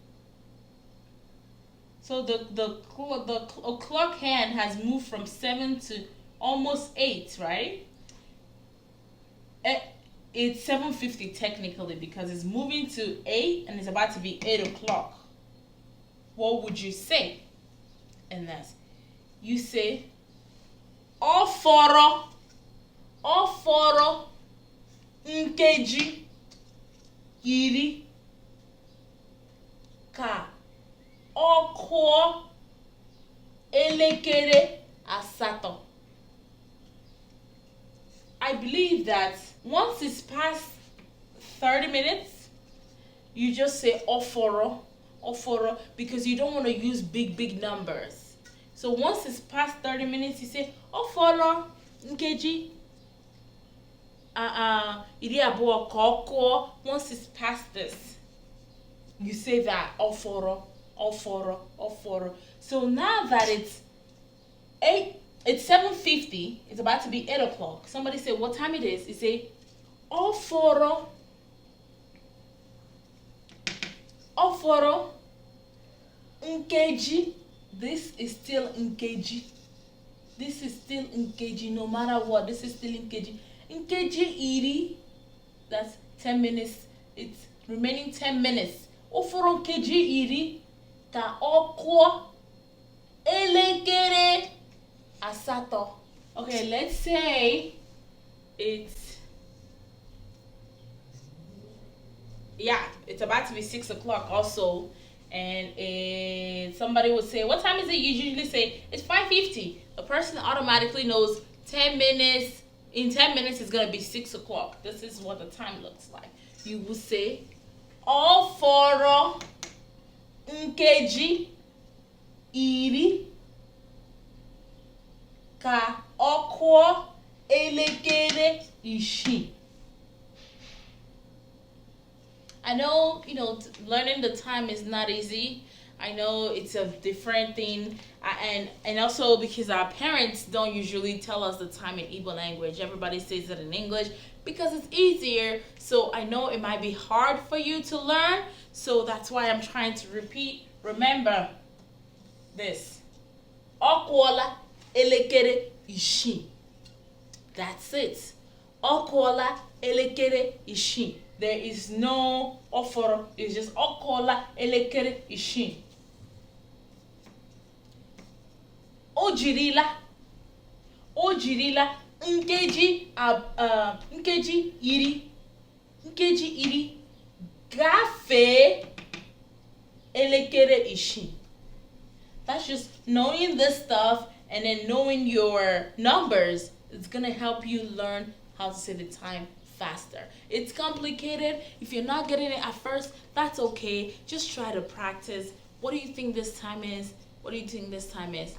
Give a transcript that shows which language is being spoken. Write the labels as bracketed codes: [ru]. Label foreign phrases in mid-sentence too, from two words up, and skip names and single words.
[en] So the clock hand has moved from 7 to almost 8, right? It's 7:50 technically because it's moving to 8 and it's about to be 8 o'clock. What would you say? And that's, you say, [ig] Oforo nkeji iri ka ọkụọ elekere asatọ. [en] I believe that once it's past 30 minutes, you just say oforo, because you don't want to use big numbers. So once it's past 30 minutes, you say [ig] oforo nkeji iri abụọ ka ọkụọ. [en] Once it's past this, you say that oforo. So now that it's 7:50, it's about to be 8 o'clock. Somebody say what time it is. You say [ig] oforo nkeji. [en] This is still nkeji. No matter what, this is still nkeji. [ig] Nkeji iri, [en] that's 10 minutes. It's remaining 10 minutes. [ig] Oforo nkeji iri ka ọkụọ elekere asatọ. [en] Okay, let's say it's about to be 6 o'clock also, and somebody would say, what time is it? You usually say it's 5:50. The person automatically knows 10 minutes. In 10 minutes it's gonna be 6 o'clock. This is what the time looks like. You will say [ig] oforo nkeji iri ka ọkụọ elekere isii. [en] I know, learning the time is not easy. I know it's a different thing, and also because our parents don't usually tell us the time in Igbo language. Everybody says it in English because it's easier. So I know it might be hard for you to learn. So that's why I'm trying to repeat. Remember this. [ig] Okuola elekere isii. [en] That's it. [ig] Okuola elekere isii. [en] There is no oforo. It's just [ig] okuola elekere isii. Ojirila nkeji iri gafee elekere isii. [en] That's just knowing this stuff, and then knowing your numbers is gonna help you learn how to say the time faster. It's complicated. If you're not getting it at first, that's okay. Just try to practice. What do you think this time is? What do you think this time is?